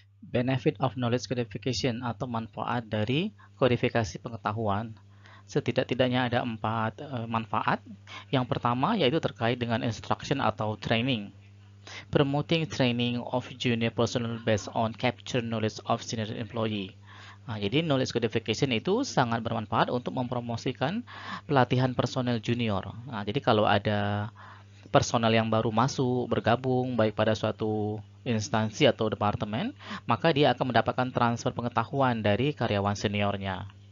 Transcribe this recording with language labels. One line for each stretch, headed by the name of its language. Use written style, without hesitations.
English: Benefit of knowledge codification
Indonesian: atau manfaat dari kodifikasi pengetahuan. Setidak-tidaknya ada 4 manfaat. Yang pertama yaitu terkait dengan instruction atau training.
English: Promoting training of junior personnel based on capture knowledge of senior employee.
Indonesian: Nah, jadi knowledge codification itu sangat bermanfaat untuk mempromosikan pelatihan personel junior. Nah, jadi kalau ada personel yang baru masuk, bergabung, baik pada suatu instansi atau departemen, maka dia akan mendapatkan transfer pengetahuan dari karyawan seniornya.